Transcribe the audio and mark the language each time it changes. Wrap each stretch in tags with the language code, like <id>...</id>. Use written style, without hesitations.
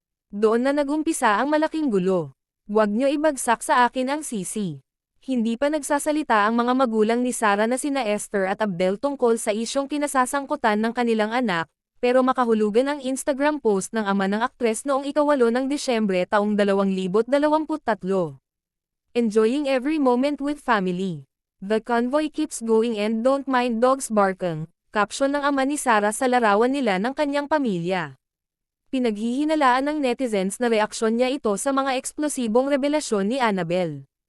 <tl>Doon na nagumpisa ang malaking gulo. Huwag niyo ibagsak sa akin ang sisi." Hindi pa nagsasalita ang mga magulang ni Sara na sina Esther at Abdel tungkol sa isyong kinasasangkutan ng kanilang anak, pero makahulugan ang Instagram post ng ama ng aktres noong 8 ng Disyembre taong 2023.</tl> <en>"Enjoying every moment with family. The convoy keeps going and don't mind dogs barking."</en> <tl>Caption ng ama ni Sara sa larawan nila ng kanyang pamilya. Pinaghihinalaan ng netizens na reaksyon niya ito sa mga eksplosibong revelasyon ni Annabel.</tl>